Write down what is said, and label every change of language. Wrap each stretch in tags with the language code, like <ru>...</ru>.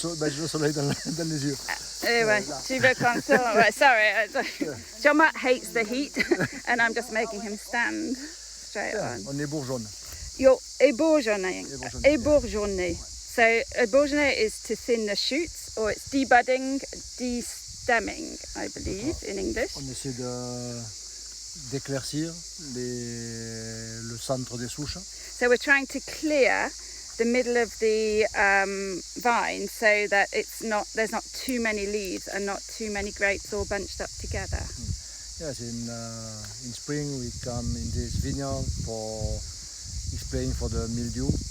<fr>J'ai le soleil dans les yeux. Ouais, tu veux qu'on sorte? Ouais, sorry.</fr> <en>Jean Marc hates the heat, and I'm just making him stand straight on.</en> <fr>On est bourgeonne.</fr> <en>You're ébourgeonné. Ébourgeonné. So ébourgeonné is to thin the shoots, or it's debudding, de-stemming, I believe, in English.</en> <fr>On essaie d'éclaircir le centre des souches.</fr> <en>So we're trying to clear the middle of the vine so that there's not too many leaves and not too many grapes all bunched up together. Yes, in spring we come in this vineyard for spraying for the mildew.</en>